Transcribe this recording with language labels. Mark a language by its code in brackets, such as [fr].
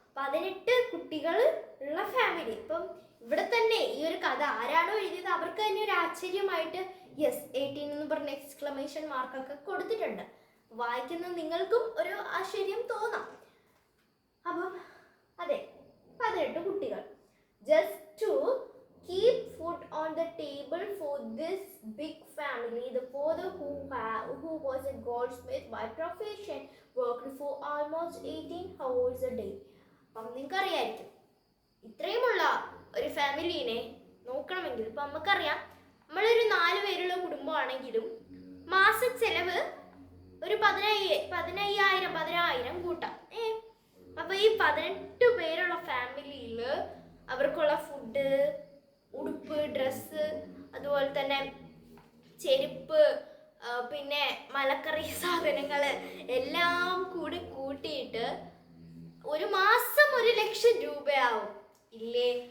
[ml] 18 കുട്ടികൾ ഉള്ള ഫാമിലി. ഇപ്പം ഇവിടെ തന്നെ ഈ ഒരു കഥ ആരാണോ എഴുതിയത് അവർക്ക് തന്നെ ഒരു ആശ്ചര്യമായിട്ട് യെസ് 18 എന്ന് പറഞ്ഞ എക്സ്ക്ലമേഷൻ മാർക്കൊക്കെ കൊടുത്തിട്ടുണ്ട്. വായിക്കുന്ന നിങ്ങൾക്കും ഒരു ആശ്ചര്യം തോന്നാം. അപ്പം അതെ, 18 കുട്ടികൾ. [en] Just to keep food on the table for this big family, the father, who was a goldsmith by profession, worked for almost 18 hours a day. [ml] അപ്പം നിങ്ങൾക്കറിയായിരിക്കും, ഇത്രയുമുള്ള ഒരു ഫാമിലീനെ നോക്കണമെങ്കിൽ, ഇപ്പം നമുക്കറിയാം, നമ്മളൊരു 4 പേരുള്ള കുടുംബമാണെങ്കിലും മാസ ചെലവ് ഒരു 10,000 കൂട്ടാം. അപ്പോൾ ഈ 18 പേരുള്ള ഫാമിലിയിൽ അവർക്കുള്ള ഫുഡ്, ഉടുപ്പ്, ഡ്രസ്സ്, അതുപോലെ തന്നെ ചെരുപ്പ്, പിന്നെ മലക്കറി സാധനങ്ങൾ എല്ലാം കൂടി കൂട്ടിയിട്ട് ഒരു മാസം 1,00,000 രൂപയാവും ഇല്ലേ?